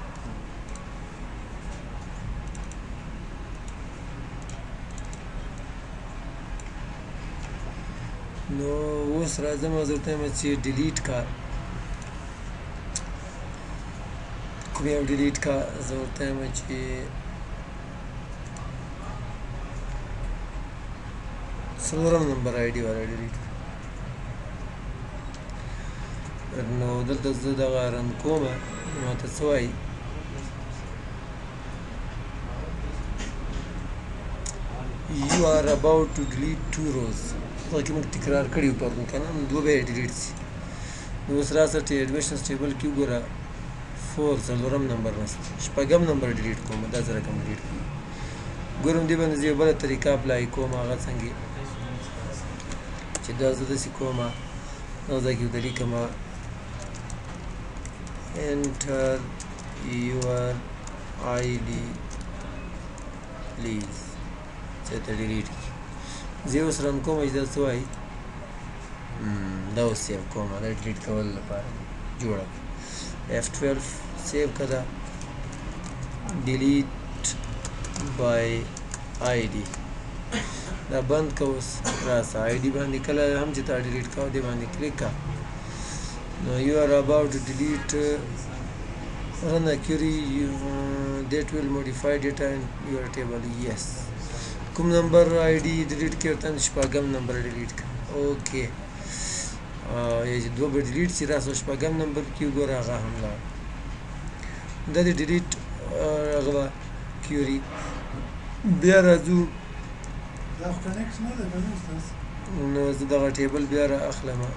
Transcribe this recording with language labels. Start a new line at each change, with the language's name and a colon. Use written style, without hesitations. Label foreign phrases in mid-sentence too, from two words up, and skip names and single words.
Pashto: نو اوس راځم او درته وایم چې ډیلیټ کا کوم یو ډیلیټ کا. زه ورته وایم چې څلورم نمبر آی ډي والا ډیلیټ. نو دلته زه دغه رن کوم، ماته څه وایي
English: you are about to delete two rows.
Pashto: دغه کې موږ تکرار کړي وو پرون که نه، نو دوه به یې ډیلیټ شي. نو اوس راسه ایډمیشنز ټیبل کې وګوره 4 څلورم نمبر نشته، شپږم نمبر ډیلیټ کوم. دا زه رقم ډیلیټ کوم. ګورم دې باندې زه یو بله طریقه اپلای کوم. هغه څنګه چې دا زه داسې کوم، دغه ځای کې ورته لیکم
English: enter your ID please
Pashto: چې ته ډیلیټ کړي. زه اوس رن کوم چې دا څه وایي، دا اوس سیو کوم. دا ډیلیټ کولو لپاره جوړه F12 سیو کړه
English: delete by ID.
Pashto: دا بند که اوس راسه ID باندې کله هم چې تا ډیلیټ کوه دې باندې کلیک کړه.
English: نو you are about to delete run a query that will modify data in your table. Yes.
Pashto: کوم نمبر آی ډي ډیلیټ کړي ورته شپږم نمبر ډیلیټ کړه. اوکې یا چې دوه به ډیلیټ شي. راسه شپږم نمبر کې وګوره هغه هم لاړ. دا د ډیلیټ هغه کیوري. بیا راځو نو زه دغه ټیبل بیا را اخلم.